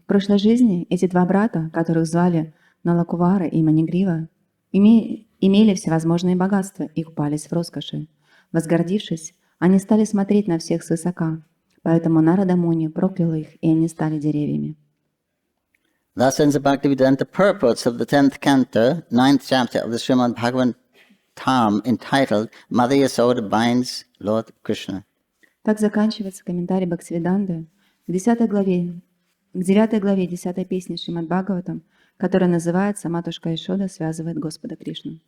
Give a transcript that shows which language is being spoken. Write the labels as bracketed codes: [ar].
[ru] В прошлой жизни эти два брата, которых звали Налакувара и Манигрива, имели всевозможные богатства и купались в роскоши. Возгордившись, они стали смотреть на всех свысока, поэтому Нарада Муни проклял их, и они стали деревьями. [en] Thus ends the Bhagavatam purports of the 10th canto, 9th chapter of the Shrimad Bhagavatam, entitled Mother Yasoda Binds Lord Krishna. [ru] Так заканчивается комментарий Бхактивиданты К 10 главе, к 9 главе 10 песни Шримад Бхагаватам, которая называется «Матушка Ишода связывает Господа Кришну».